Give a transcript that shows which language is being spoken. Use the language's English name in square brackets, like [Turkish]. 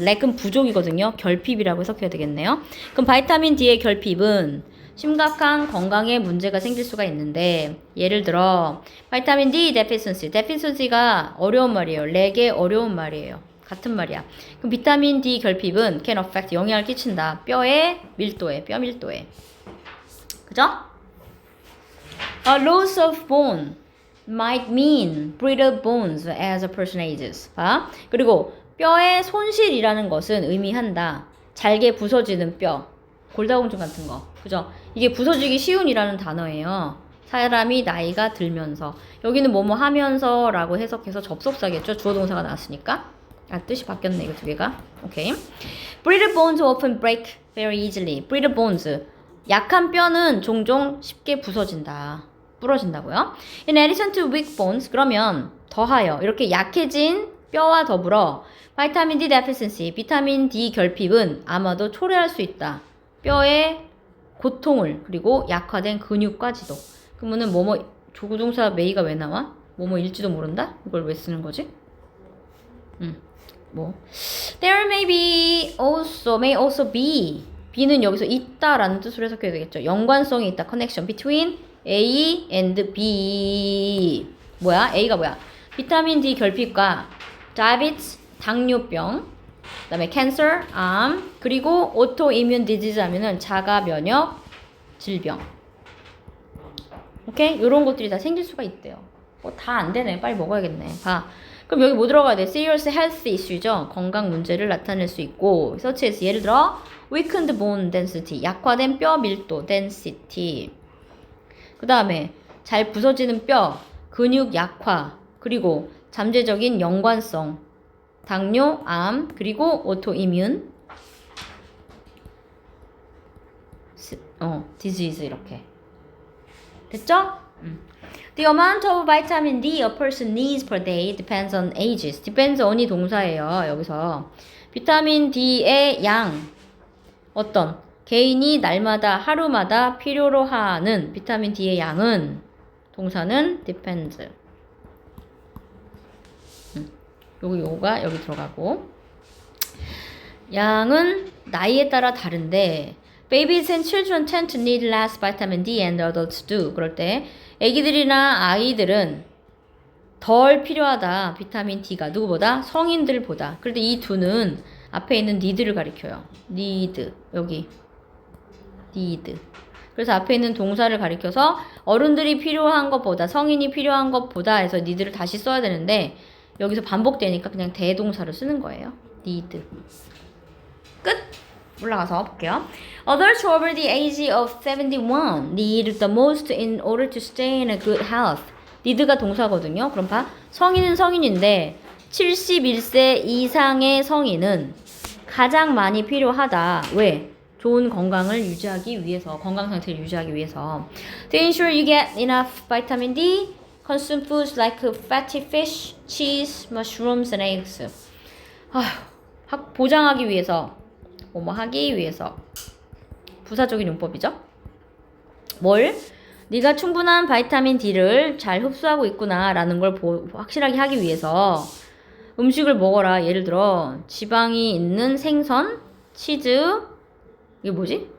[Korean] lack은 부족이거든요. 결핍이라고 해석해야 되겠네요. 그럼 바이타민 D의 결핍은 심각한 건강에 문제가 생길 수가 있는데 예를 들어 바이타민 D deficiency. deficiency가 어려운 말이에요. lack의 어려운 말이에요. 같은 말이야. 그럼 비타민 D 결핍은 can affect 영향을 끼친다. 뼈의 밀도에, 뼈 밀도에. 그죠? [English] A loss of bone might mean brittle bones as a person ages. [Korean] 봐. 그리고 뼈의 손실이라는 것은 의미한다. 잘게 부서지는 뼈. 골다공증 같은 거. 그죠? 이게 부서지기 쉬운이라는 단어예요. 사람이 나이가 들면서. 여기는 뭐뭐 하면서 라고 해석해서 접속사겠죠? 주어 동사가 나왔으니까. 아, 뜻이 바뀌었네, 이거 두 개가. 오케이. [English] Brittle bones often break very easily. Brittle bones. [Korean] 약한 뼈는 종종 쉽게 부서진다. 부러진다고요. [English] In addition to weak bones, [Korean] 그러면 더하여 이렇게 약해진 뼈와 더불어 바이타민 D deficiency, 비타민 D 결핍은 아마도 초래할 수 있다. 뼈의 고통을 그리고 약화된 근육까지도. 그러면은 뭐뭐 조구동사 메이가 왜 나와? 뭐뭐일지도 모른다? 이걸 왜 쓰는 거지? 뭐 [English] There may also be B [Korean] 는 여기서 있다라는 뜻으로 해석해야 되겠죠. 연관성이 있다. [English] connection between A and B. [Korean] 뭐야? A가 뭐야? 비타민 D 결핍과 diabetes, 당뇨병, 그 다음에 cancer, 암, 그리고 autoimmune disease 하면은 자가 면역 질병. 오케이? 요런 것들이 다 생길 수가 있대요. 다 안 되네. 빨리 먹어야겠네. 봐. 그럼 여기 뭐 들어가야 돼? serious health issue죠. 건강 문제를 나타낼 수 있고 such as 예를 들어 weakened bone density, 약화된 뼈 밀도 density. 그 다음에 잘 부서지는 뼈, 근육 약화, 그리고 잠재적인 연관성, 당뇨, 암, 그리고 autoimmune disease 이렇게. 됐죠? [English] The amount of vitamin D a person needs per day depends on ages. [Korean] depends on이 동사예요. 여기서 비타민 D의 양 어떤 개인이 날마다 하루마다 필요로 하는 비타민 D의 양은 동사는 depends. 요가 여기 들어가고 양은 나이에 따라 다른데 [English] babies and children tend to need less vitamin D and adults do. [Korean] 그럴 때 애기들이나 아이들은 덜 필요하다. 비타민 D가 누구보다? 성인들보다. 그런데 이 두는 앞에 있는 need를 가리켜요. need. 여기 need. 그래서 앞에 있는 동사를 가리켜서 어른들이 필요한 것보다 성인이 필요한 것보다 해서 need를 다시 써야 되는데 여기서 반복되니까 그냥 대동사를 쓰는 거예요. need. 끝! 올라가서 볼게요. [English] Others over the age of 71 need the most in order to stay in a good health. [Korean] need가 동사거든요. 그럼 봐. 성인은 성인인데 71세 이상의 성인은 가장 많이 필요하다. 왜? 좋은 건강을 유지하기 위해서, 건강 상태를 유지하기 위해서. [English] To ensure you get enough vitamin D, consume foods like fatty fish, cheese, mushrooms, and eggs. [Korean] 보장하기 위해서, 뭐뭐 하기 위해서. 부사적인 용법이죠. 뭘? 네가 충분한 바이타민 D를 잘 흡수하고 있구나 라는 걸 확실하게 하기 위해서 음식을 먹어라. 예를 들어 지방이 있는 생선, 치즈, 이게 뭐지?